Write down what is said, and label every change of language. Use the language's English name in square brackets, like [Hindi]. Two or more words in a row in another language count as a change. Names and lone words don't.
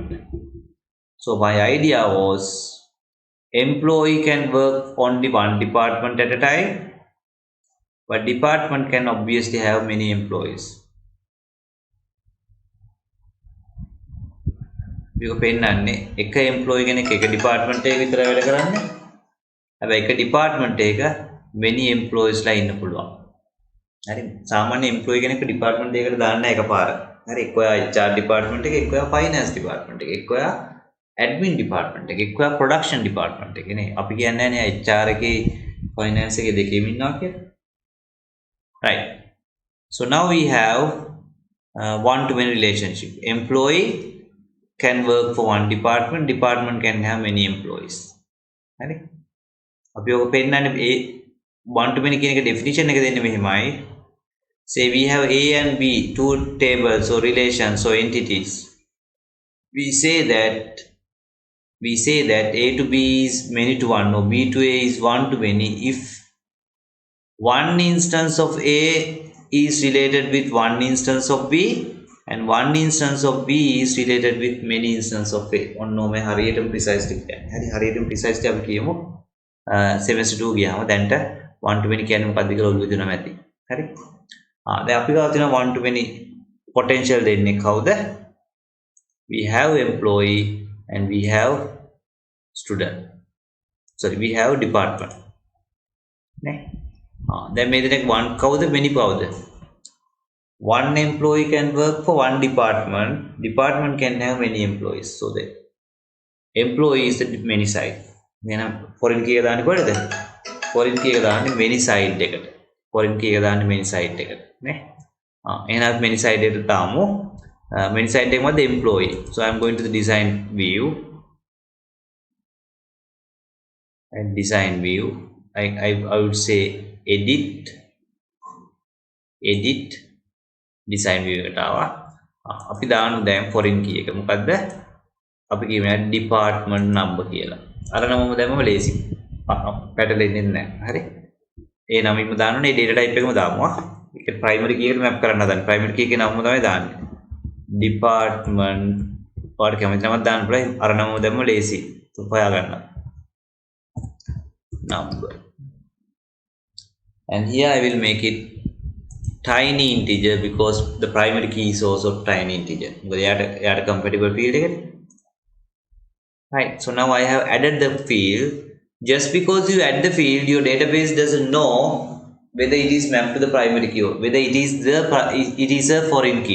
[English] So my idea was employee can work only one department at a time, but department can obviously have many employees. [Sinhala] You පෙන්නන්නේ එක employee කෙනෙක් එක department එකක විතර වැඩ කරන්නේ. හැබැයි එක department එක [English] many employees [Sinhala] ලා ඉන්න පුළුවන්. හරි. සාමාන්‍ය employee කෙනෙක් department එකකට දාන්න එකපාර. හරි. එක්කෝ [English] HR department [Sinhala] එක, එක්කෝ [English] finance department [Sinhala] එක, එක්කෝ [English] admin department [Sinhala] එක, එක්කෝ [English] production department [Sinhala] එක නේ. අපි කියන්නේ නේ HR එකේ finance එකේ දෙකේම ඉන්නවා කියලා. [English] Right. So now we have one to many relationship. Employee can work for one department, department can have many employees. Right? [Sinhala] අපි ඔක පෙන්නන්නේ [English] one to many [Sinhala] කියන එක definition එක දෙන්නේ මෙහෙමයි. [English] Say we have A and B, two tables or relations or entities. We say that A to B is many to one or B to A is one to many if one instance of A is related with one instance of B and one instance of B is related with many instances of A. [Sinhala] ඔන්න ඔය හරියටම precisely කියන්නේ. හරි හරියටම precisely අපි කියමු semester 2 ගියාම දැන්ට [English] one to many [Sinhala] කියන්නේ මොකක්ද කියලා ඔළුවේ දෙනවා ඇති. හරි? දැන් අපි ගාව තියෙන [English] one to many potential [Sinhala] දෙන්නේ කවුද? [English] We have employee and we have student. Sorry, we have department. [Sinhala] නේ? දැන් මේ දෙනෙක් one කවුද many කවුද? [English] One employee can work for one department. Department can have many employees. So the employee is the many side. [Sinhala] එහෙනම් [English] foreign key [Sinhala] එක දාන්නේ කොහෙද? [English] foreign key [Sinhala] එක දාන්නේ [English] many side [Sinhala] එකට. [English] foreign key [Sinhala] එක දාන්නේ [English] many side [Sinhala] එකට නේ. එහෙනම් [English] many side [Sinhala] එකට දාමු. [English] many side [Sinhala] එක මොකද employee. [English] So I am going to the design view. And design view. I would say edit design view [Sinhala] එකට ආවා. අපි දාන්න දැන් [English] foreign key [Sinhala] එක මොකද්ද? අපි කියමු [English] department number [Sinhala] කියලා. අර නමම දැම්මම ලේසි. පැටලෙන්නේ නැහැ. හරි. ඒ නමින්ම දාන්න ඕනේ. [English] data type [Sinhala] එකම දාමු. ඒක [English] primary key [Sinhala] එකට map කරන්න හදන්නේ. [English] primary key [Sinhala] එකේ නමම තමයි දාන්නේ. department ඔයාලට කැමති නමක් දාන්න පුළුවන්. අර නමම දැම්මම ලේසි. හොයා ගන්න. number. [English] And here I will make it tiny integer because the primary key is also tiny integer. They are compatible field again. Right. So now I have added the field. Just because you add the field, your database doesn't know whether it is mapped to the primary key or whether it is a foreign key.